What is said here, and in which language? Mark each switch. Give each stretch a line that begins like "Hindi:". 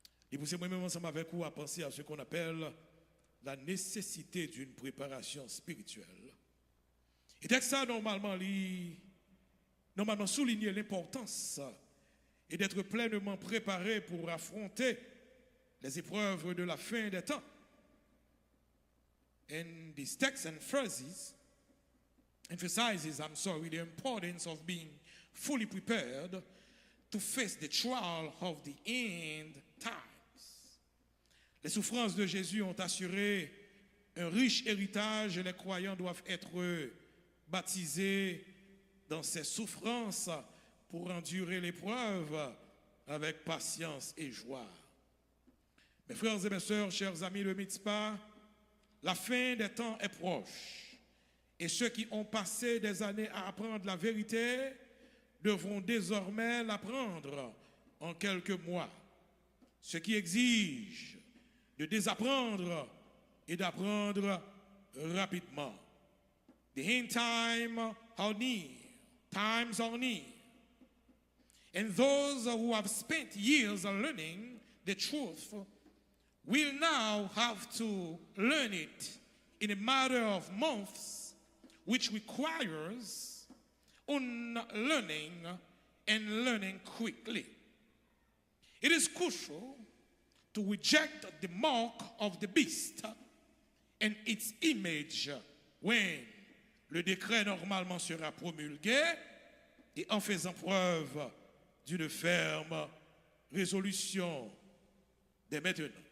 French: Et poussez moi-même ensemble avec vous à penser à ce qu'on appelle la nécessité d'une préparation spirituelle. Et texte ça, normalement souligner l'importance et d'être pleinement préparé pour affronter les épreuves de la fin des temps.
English: And this text and phrases emphasizes, the importance of being fully prepared to face the trial of the end times.
French: Les souffrances de Jésus ont assuré un riche héritage et les croyants doivent être baptisés dans ces souffrances pour endurer l'épreuve avec patience et joie. Mes frères et mes sœurs, chers amis de Mitzpah, la fin des temps est proche et ceux qui ont passé des années à apprendre la vérité devront désormais l'apprendre en quelques mois, ce qui exige de désapprendre et d'apprendre rapidement.
English: The end times are near. And those who have spent years learning the truth will now have to learn it in a matter of months, which requires unlearning and learning quickly. It is crucial to reject the mark of the beast and its image when
French: le décret normalement sera promulgué et en faisant preuve d'une ferme résolution dès maintenant.